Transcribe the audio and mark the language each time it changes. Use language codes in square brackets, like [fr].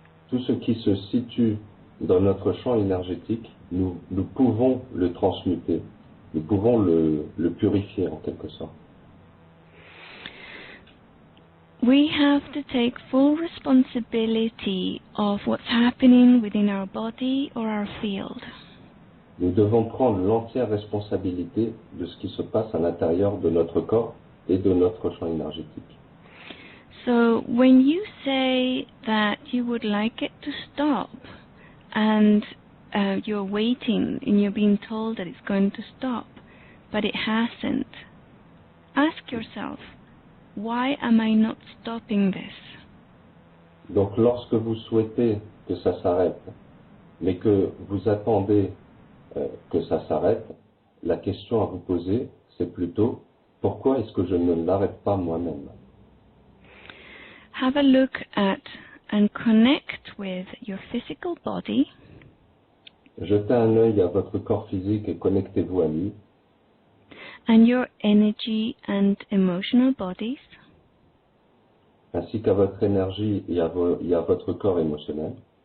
[fr] Tout ce qui se situe dans notre champ énergétique, nous pouvons le transmuter, nous pouvons le purifier en quelque sorte. [en] We have to take full responsibility of what's happening within our body or our field. [fr] Nous devons prendre l'entière responsabilité de ce qui se passe à l'intérieur de notre corps et de notre champ énergétique. [en] So when you say that you would like it to stop and you're waiting and you're being told that it's going to stop, but it hasn't, ask yourself, why am I not stopping this? [fr] Donc lorsque vous souhaitez que ça s'arrête, mais que vous attendez que ça s'arrête, la question à vous poser, c'est plutôt pourquoi est-ce que je ne l'arrête pas moi-même? [en] Have a look at and connect with your physical body. [fr] Jetez un œil à votre corps physique et connectez-vous à lui. [en] And your energy and emotional bodies. [fr] Ainsi qu'à votre énergie et à votre corps émotionnel.